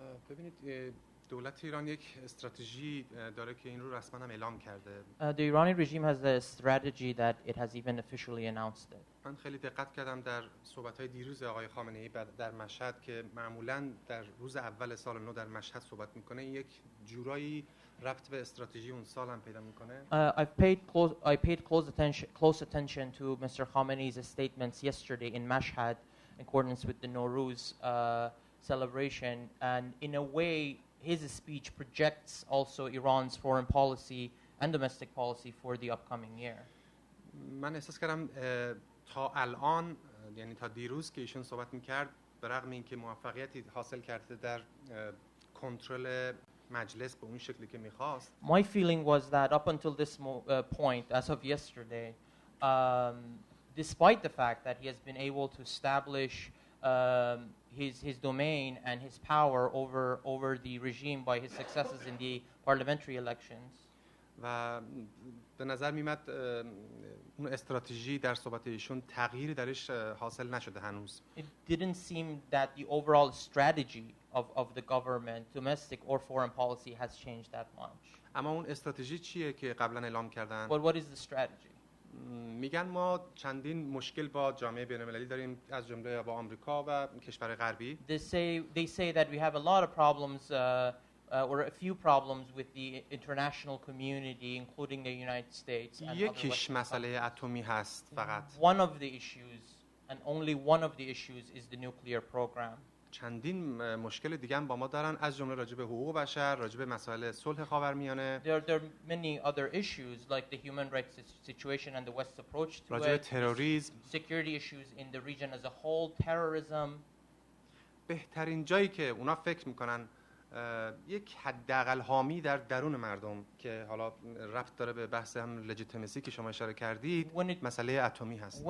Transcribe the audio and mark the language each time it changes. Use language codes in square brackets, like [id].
[fa] ببینید دولت ایران یک استراتژی داره که این رو رسما هم اعلام کرده. [en] The Iranian regime has a strategy that it has even officially announced it. [fa] من خیلی دقت کردم در صحبت‌های دیروز آقای خامنه‌ای در مشهد که معمولاً در روز اول سال نو در مشهد صحبت میکنه، یک جورایی ربط به استراتژی اون سال هم پیدا میکنه. [en] I paid close attention to Mr. Khamenei's statements yesterday in Mashhad in accordance with the Nowruz celebration, and in a way his speech projects also Iran's foreign policy and domestic policy for the upcoming year. [fa] من احساس کردم تا الان، یعنی تا دیروز که ایشون صحبت میکرد، به رغم اینکه موفقیتی حاصل کرده در کنترل مجلس به اون شکلی که میخواست. [en] My feeling was that up until this point, as of yesterday, despite the fact that he has been able to establish his domain and his power over the regime by his successes in the parliamentary elections. [fa] و به نظر میاد اون استراتژی در صحبت ایشون تغییری درش حاصل نشده هنوز. [en] It didn't seem that the overall strategy of the government, domestic or foreign policy, has changed that much. [fa] اما اون استراتژی چیه که قبلا اعلام کردن؟ [en] But what is the strategy? [fa] میگن ما چندین مشکل با جامعه بین‌المللی داریم، از جمله با آمریکا و کشورهای غربی. [en] They say that we have a lot of problems or a few problems with the international community, including the United States. [fa] یکیش مسئله اتمی هست فقط. [en] One of the issues, and only one of the issues, is the nuclear program. [fa] چندین مشکل دیگه هم با ما دارن، از جمله راجع به حقوق بشر، راجع به مسائل صلح خاورمیانه. [en] There are many other issues like the human rights situation and the West's approach to [fa] راجع به [en] it. [fa] تروریسم. [en] Security issues in the region as a whole, terrorism. [fa] بهترین جایی که اونا فکر میکنن یک حداقل حامی در درون مردم که حالا ربط داره به بحث هم لجیتیمسی که شما اشاره کردید، مسئله اتمی هست.